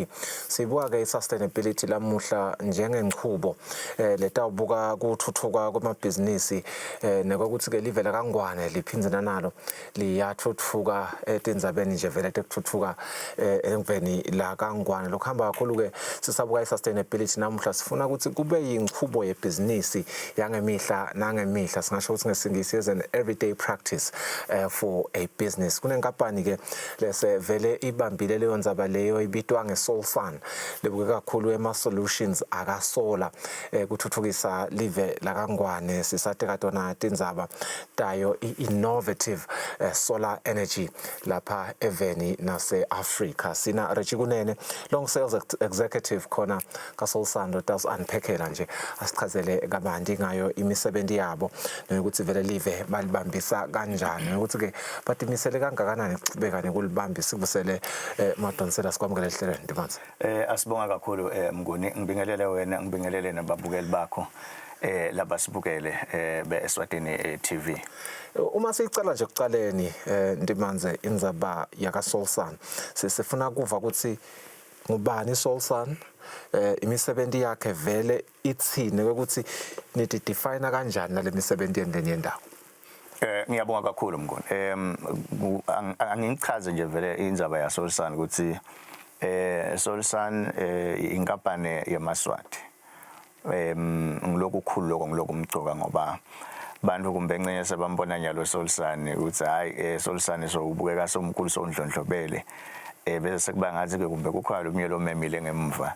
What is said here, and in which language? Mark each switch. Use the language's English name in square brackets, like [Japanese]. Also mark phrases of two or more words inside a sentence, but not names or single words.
[Swati] Sibuka ke sustainability lamuhla njengengchubo letawubuka ukuthuthuka kwamabhizinisi nekwakuthi ke live la kangwane liphinzana nalo liyathuthuka etindzabeni nje vele tekuthuthuka emveni la kangwane. Lokuhamba kakhulu ke sisabuka sustainability namuhla sifuna ukuthi kube yingchubo yebhizinisi yangemihla nangemihla, singasho ukuthi ngesingisi [English] as an everyday practice for a business. [Swati] Kunenkampani ke lese vele ibambile leyo ndzaba leyo ibitwa ngeSolSun, libuke kakhulu ema-solutions akasola kuthuthukisa live la kangwane. Sisateka tona tindzaba tayo [English] innovative solar energy [Swati] lapha eveni nase-Africa. Sina Reggie Kunene, [English] long sales executive [Swati] khona kaSolSun, unpackela nje asichazele kabanti ngayo imisebenzi yabo nokuthi vele live balibambisa kanjani, ukuthi ke batimisele kangakanani ukuqhubeka nekulibambisa kubusele Madonsela. Sikwamukele ehlelweni Ndimanzi. Asibonga kakhulu Mnguni, ngibingelele wena, ngibingelele nababukeli bakho labasibukele beEswatini TV. Uma sicala nje kucaleni Ndimanze indzaba yakaSolSun, sifuna kuva ukuthi ngubani iSolSun, imisebenzi yakhe vele ithini, ukuthi nithi define kanjani nale misebenzi endeni yendawo. Ngiyabonga kakhulu Mnguni. Angichaze nje vele indzaba yaSolSun ukuthi SolSun inkampani yamaswati. Ngiloku khulu lokho ngiloku umgcoka ngoba bantu kumbe ncenye sebambona nyalo SolSun ukuthi hayi SolSun sobukeka somkhulu sondlondlobele, bese sekuba ngathi ke kumbe kukhona lomnyelo omemile ngemva.